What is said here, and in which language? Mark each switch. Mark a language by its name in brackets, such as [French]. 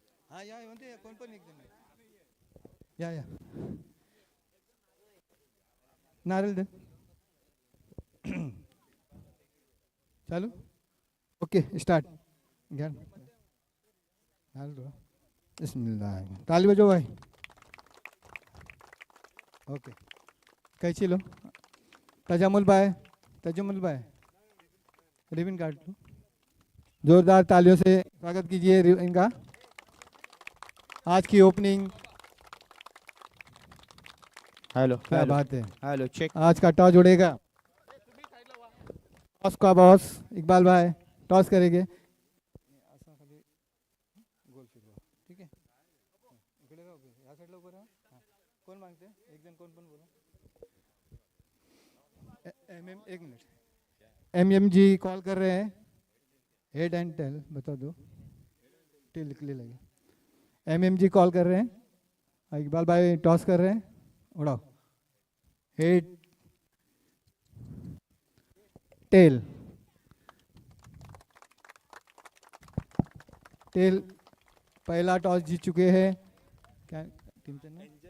[Marathi] हा या म्हणते कोण पण एक जण या नारळ दे, चालू, ओके स्टार्ट, घ्या नारळ दो, बिस्मिल्लाह, [Hindi] ताली बजाओ भाई। ओके, कैची लो, तजामुल भाई, तजामुल भाई रिबिन काट लो। जोरदार तालियों से स्वागत कीजिए इनका। आज की ओपनिंग, [English] hello [Hindi] क्या [English] hello [Hindi] बात है, [English] Hello check. [Hindi] आज का टॉस उड़ेगा। टॉस का बॉस इकबाल भाई टॉस करेंगे। [Marathi] ठीक है, इकडे राहा, या साईडला उभं राहा। कोण मागते, एक जण कोण पण बोला। [Hindi] एमएम, एक मिनट, एमएम जी कॉल कर रहे हैं, हेड एंड टेल बता दो, टेल लिख ले लगे। एमएम जी कॉल कर रहे हैं, इकबाल भाई टॉस कर रहे हैं, उड़ाओ, हेड टेल, टेल पहला टॉस जीत चुके हैं। क्या टीम का नाम?